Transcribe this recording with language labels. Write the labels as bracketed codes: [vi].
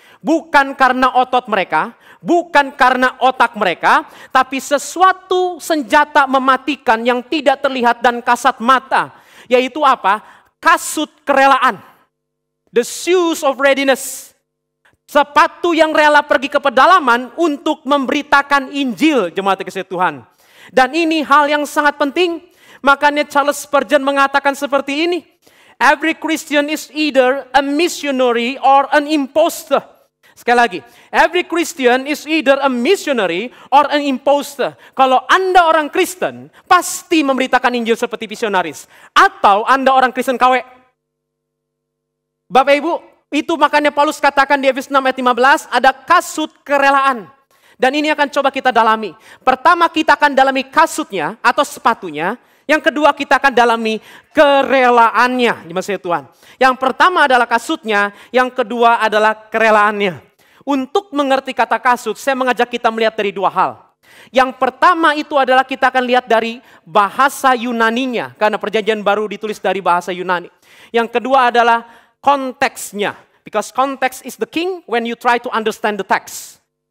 [id] Bukan karena otot mereka, bukan karena otak mereka, tapi sesuatu senjata mematikan yang tidak terlihat dan kasat mata. Yaitu apa? Kasut kerelaan. [en] The shoes of readiness. [id] Sepatu yang rela pergi ke pedalaman untuk memberitakan Injil, jemaat kasih Tuhan. Dan ini hal yang sangat penting. Makanya Charles Spurgeon mengatakan seperti ini. [en] Every Christian is either a missionary or an imposter. [id] Sekali lagi, [en] every Christian is either a missionary or an imposter. [id] Kalau Anda orang Kristen, pasti memberitakan Injil seperti misionaris. Atau Anda orang Kristen KW. Bapak Ibu, itu makanya Paulus katakan di Efesus 6 ayat 15, ada kasut kerelaan. Dan ini akan coba kita dalami. Pertama kita akan dalami kasutnya atau sepatunya. Yang kedua kita akan dalami kerelaannya. Dimaksud Tuhan. Yang pertama adalah kasutnya, yang kedua adalah kerelaannya. Untuk mengerti kata kasut, saya mengajak kita melihat dari 2 hal. Yang pertama itu adalah kita akan lihat dari bahasa Yunaninya. Karena perjanjian baru ditulis dari bahasa Yunani. Yang kedua adalah konteksnya. [en] Because context is the king when you try to understand the text.